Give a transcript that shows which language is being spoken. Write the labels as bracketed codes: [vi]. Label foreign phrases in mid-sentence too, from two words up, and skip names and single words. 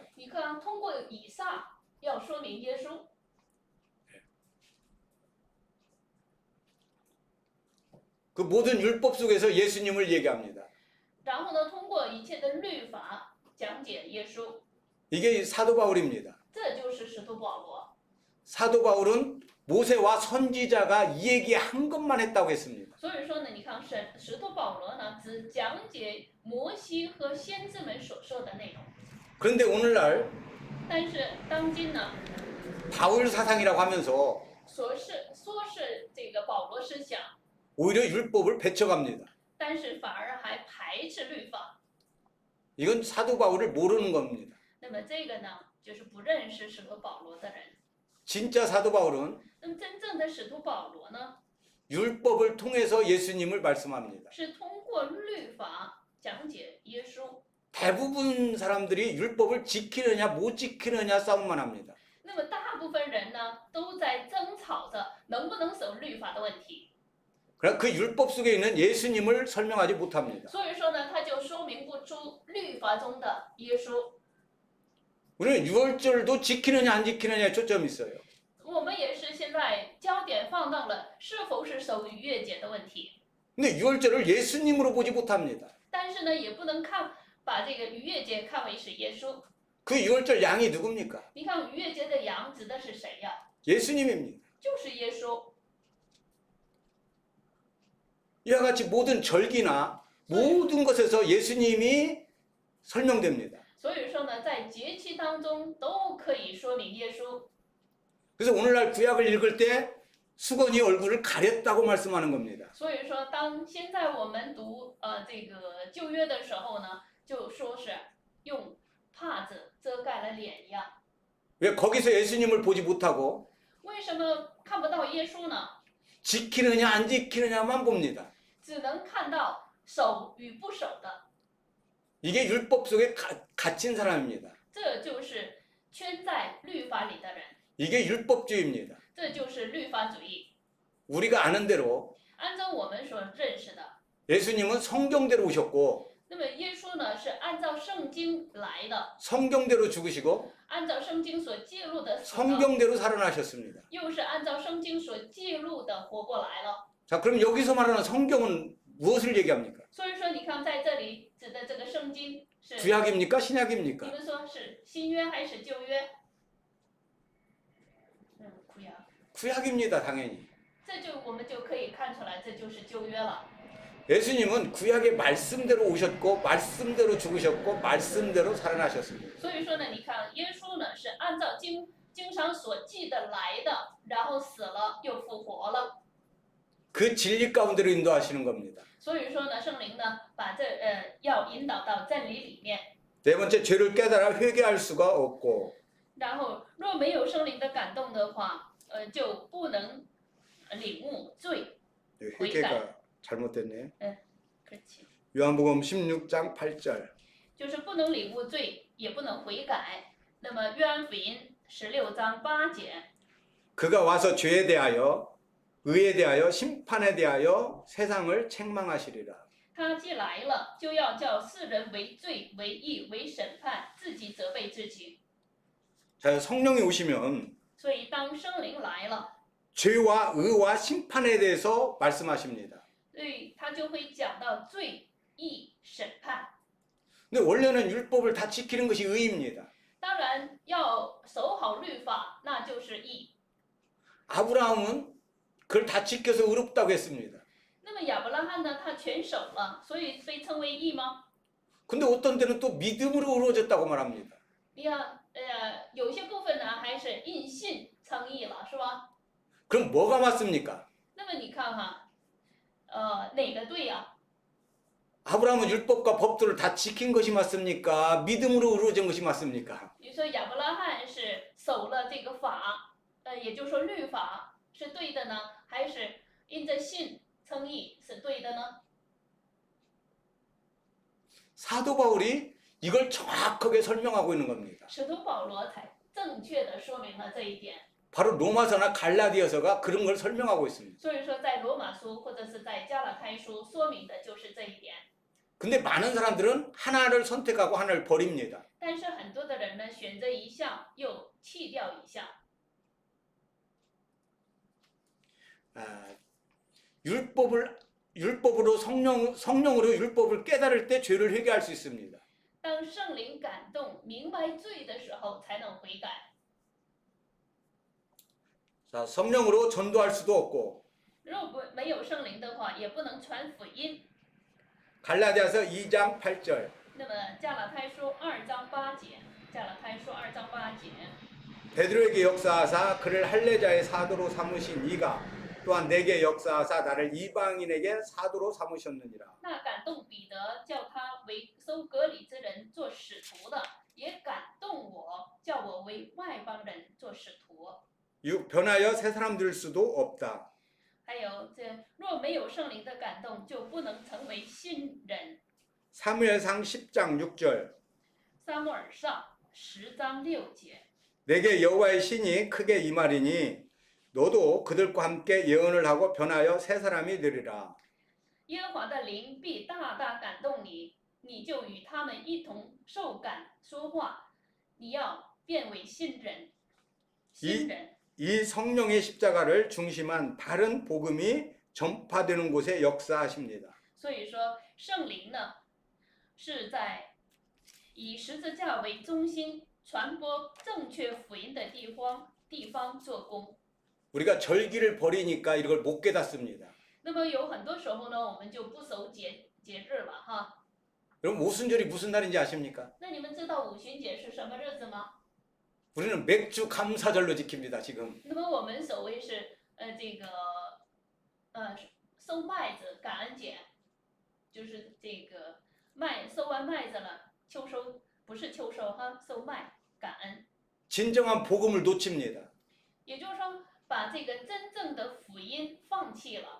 [zh] 你看通过以撒要说明耶稣， [ko] 그 모든 율법 속에서 예수님을 얘기합니다. [zh] 然后呢，通过一切的律法讲解耶稣， [ko] 이게 사도 바울입니다. [zh] 这就是使徒保罗。 [ko] 사도 바울은 모세와 선지자가 이 얘기 한 것만 했다고 했습니다. [zh] 所以说呢，你看使徒保罗呢，只讲解摩西和先知们所说的内容。 [ko] 그런데 오늘날 [zh] 但是当今呢， [ko] 바울 사상이라고 하면서 [zh] 说是这个保罗思想， [ko] 오히려 율법을 배척합니다. [zh] 但是反而还排斥律法。 [ko] 이건 사도 바울을 모르는 겁니다. [zh] 那么这个呢，就是不认识使徒保罗的人。 [ko] 진짜 사도 바울은 [zh] 那么真正的使徒保罗呢， [ko] 율법을 통해서 예수님을 말씀합니다. [zh] 是通过律法讲解耶稣。 [ko] 대부분 사람들이 율법을 지키느냐 못 지키느냐 싸움만 합니다. [zh] 那么大部分人呢，都在争吵着能不能守律法的问题。 [ko] 그러나 그 율법 속에 있는 예수님을 설명하지 못합니다. [zh] 所以说呢，他就说明不出律法中的耶稣。 [ko] 우리는 유월절도 지키느냐 안 지키느냐에 초점이 있어요. [zh] 我们也是现在焦点放到了是否是守逾越节的问题， [ko] 근데 유월절을 예수님으로 보지 못합니다. [zh] 但是呢，也不能把这个逾越节看为是耶稣。 [ko] 그 유월절 양이 누굽니까? [zh] 你看逾越节的羊指的是谁呀？ [ko] 예수님입니다. [zh] 就是耶稣。 [ko] 이와 같이 모든 절기나 모든 것에서 예수님이 설명됩니다. [zh] 所以说呢，在节期当中都可以说明耶稣。 [ko] 그래서 오늘날 구약을 읽을 때 수건이 얼굴을 가렸다고 말씀하는 겁니다. [zh] 所以说，当现在我们读这个旧约的时候呢，就说是用帕子遮盖了脸一样。 [ko] 왜 거기서 예수님을 보지 못하고 [zh] 为什么看不到耶稣呢？ [ko] 지키느냐 안 지키느냐만 봅니다. [zh] 只能看到守与不守的， [ko] 이게 율법 속에 갇힌 사람입니다. [zh] 这就是圈在律法里的人， [ko] 이게 율법주의입니다. [zh] 这就是律法主义。 [ko] 우리가 아는 대로 [zh] 按照我们所认识的， [ko] 예수님은 성경대로 오셨고 [zh] 那么耶稣呢是按照圣经来的， [ko] 성경대로 죽으시고 [zh] 按照圣经所记录的死了， [ko] 성경대로 살아나셨습니다. [zh] 又是按照圣经所记录的活过来了。 [ko] 자, 그럼 여기서 말하는 성경은 무엇을 얘기합니까? [zh] 所以说，你看在这里指的这个圣经是， [ko] 구약입니까? [zh] 你 [ko] 신약입니까? [zh] 们说是新约还是旧约？苦呀， [ko] 구약입니다, 당연히. [zh] 这就我们就可以看出来，这就是旧约了。 [ko] 예수님은 구약의 말씀대로 오셨고 말씀대로 죽으셨고 말씀대로 살아나셨습니다. [zh] 所以说呢，你看耶稣呢是按照经上所记的来的，然后死了又复活了。 [ko] 그 진리 가운데로 인도하시는 겁니다. [zh] 所以说呢，圣灵呢把要引导到真理里面。 [ko] 네 번째, 죄를 깨달아 회개할 수가 없고 [zh] 然后若没有圣灵的感动的话，就不能领悟罪。 [ko] 네, 회개가 잘못됐네. [zh] 可惜， [ko] 요한복음 16장 8절. [zh] 就是不能领悟罪，也不能悔改。那么约翰福音16章8节， [ko] 그가 와서 죄에 대하여 의에 대하여 심판에 대하여 세상을 책망하시리라. [zh] 他既来了，就要叫世人为罪、为义、为审判，自己责备自己。 [ko] 자, 성령이 오시면 [zh] 所以当圣灵来了， [ko] 죄와 의와 심판에 대해서 말씀하십니다. [zh] 所以他就会讲到罪、义、审判。 [ko] 근데 원래는 율법을 다 지키는 것이 의입니다. [zh] 当然要守好律法，那就是义。 [ko] 아브라함은 그걸 다 지켜서 의롭다고 했습니다. [zh] 那么亚伯拉罕呢，他全守了，所以被称为义吗？ [ko] 근데 어떤 때는 또 믿음으로 의로워졌다고 말합니다. [zh] 你看，有些部分呢还是因信称义了，是吧？ [ko] 그럼 뭐가 맞습니까? [zh] 那么你看哈，哪个对呀、 [ko] 아브라함은 율법과 법도를 다 지킨 것이 맞습니까? 믿음으로 의로워진 것이 맞습니까? [zh] 你说亚伯拉罕是守了这个法，也就是说律法是对的呢，还是因着信称义是对的呢？ [ko] 사도 바울이 이걸 정확하게 설명하고 있는 겁니다. [zh] 使徒保罗才正确的说明了这一点。 [ko] 바로 로마서나 갈라디아서가 그런 걸 설명하고 있습니다. [zh] 所以说，在罗马书或者是在加拉太书说明的就是这一点。 [ko] 근데 많은 사람들은 하나를 선택하고 하나를 버립니다. [zh] 但是很多的人呢，选择一项又弃掉一项。 [ko] 율법으로 성령으로 율법을 깨달을 때 죄를 회개할 수 있습니다. [zh] 当圣灵感动、明白罪的时候，才能悔改。 [ko] 자, 성령으로 전도할 수도 없고 [zh] 若不没有圣灵的话，也不能传福音。 [ko] 갈라디아서 2장 8절 [zh] 那么加拉太书2章8节，加拉太书2章8节， [ko] 베드로에게 역사하사 그를 할례자의 사도로 삼으신 이가 또한 내게 역사하사 나를 이방인에게 사도로 삼으셨느니라. [zh] 那感动彼得，叫他为收割礼之人做使徒的，也感动我，叫我为外邦人做使徒。 [ko] 변하여 새 사람 될 수도 없다. [zh] 还有这若没有圣灵的感动，就不能成为新人。 [ko] 사무엘상 10장 6절 [zh] 撒母耳上10章6节， [ko] 내게 여호와의 신이 크게 임하리니 너도 그들과 함께 예언을 하고 변하여 새 사람이 되리라. [zh] 耶和华的灵必大大感动你，你就与他们一同受感说话，你要变为新人。新人。 [ko] 이 성령의 십자가를 중심한 바른 복음이 전파되는 곳에 역사하십니다. [zh] 所以说，圣灵呢是在以十字架为中心传播正确福音的地方做工。 [ko] 우리가 절기를 버리니까 이걸 못 깨닫습니다. [zh] 那么有很多时候呢，我们就不守节日了哈。 [ko] 여러분 오순절이 무슨 날인지 아십니까? [zh] 那你们知道五旬节是什么日子吗？ [ko] 우리는 맥주 감사절로 지킵니다. 지금. [zh] 那么我们所谓是收麦子感恩节，就是这个收完麦子了，秋收不是秋收哈，收麦感恩。 [ko] 진정한 복음을 놓칩니다. [zh] 也就是说，把这个真正的福音放弃了。